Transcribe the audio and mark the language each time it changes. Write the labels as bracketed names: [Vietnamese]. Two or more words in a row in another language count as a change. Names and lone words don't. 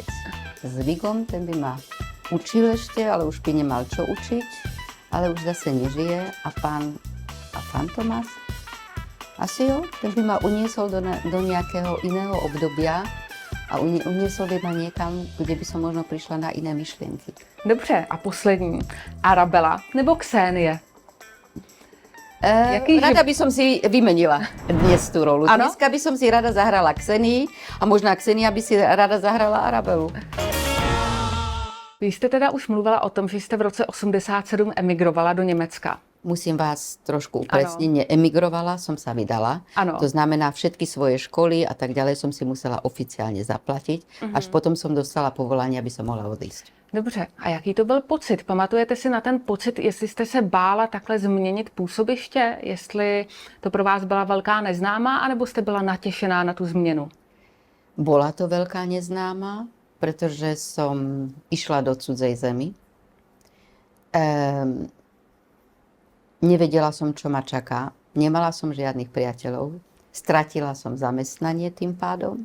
[Slovak] S Vigom, ten by ma učil ešte, ale už by nemal čo učiť, ale už zase nežije. A Fantomas? Asi jo, ten by ma uniesol do nejakého iného obdobia a uniesol by ma niekam, kde by som možno prišla na iné myšlienky. [Czech] Dobře. A poslední. Arabela nebo Ksenie? [Slovak] Rada by som si vymenila dnes tú rolu. [Czech] Ano? [Slovak] Dneska by som si rada zahrala Ksenii a možná Ksenia by si rada zahrala Arabelu. [Czech] Vy jste teda už mluvila o tom, že jste v roce 87 emigrovala do Německa. [Slovak] Musím vás trošku upresniť, neemigrovala, som sa vydala. [Czech] Ano. [Slovak] To znamená, všetky svoje školy a tak ďalej som si musela oficiálne zaplatiť. Až potom som dostala povolanie, aby som mohla odísť. [Czech] Dobře. A jaký to byl pocit? Pamatujete si na ten pocit, jestli jste se bála takhle změnit působiště? Jestli to pro vás byla velká neznámá, anebo jste byla natěšená na tu změnu? [Slovak] Bola to veľká neznáma, pretože som išla do cudzej zemi. Nevedela som, čo ma čaká. Nemala som žiadnych priateľov. Stratila som zamestnanie tým pádom.